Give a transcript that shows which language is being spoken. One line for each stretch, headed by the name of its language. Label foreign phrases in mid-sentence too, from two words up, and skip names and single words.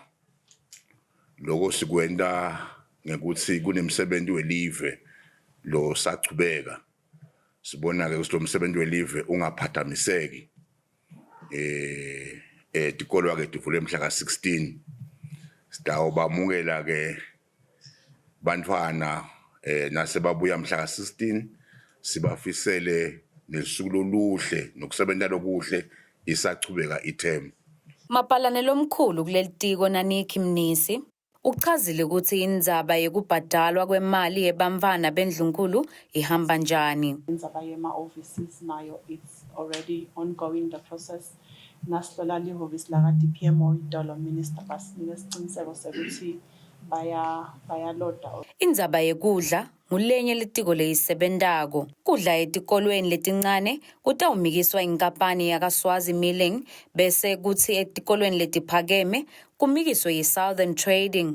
Swati: Lokho sikwenta ngekuthi kunemsebenzi welive lo sachubeka sibona ke ukuthi lo msebenzi welive ungaphathamiseki tikolwa ke tivule mhla ka16 sitawubamukela ke bantwana nasebabuya mhla ka16 sibafisele nesuku loluhle nokusebenza lokuhle isachubeka ithemu. Mapalane lomkhulu kulelitiko Nanikhi Mnisi uchazile ukuthi indzaba yekubhadalwa kwemali yebantfwana bendlunkulu ihamba njani. Indzaba yema offices nayo
English: it's already ongoing the process.
Swati: Nasihlola lihhovisi laka DPMO idolo minister basinike isiqiniseko sekuthi bayaloda. Indzaba yekudla ngulenye litiko leyisebentako. Kudla etikolweni letincane kutawumikiswa inkampani yakwaSwazi Milling bese kuthi etikolweni letiphakeme kumikiswe yiSouthern Trading.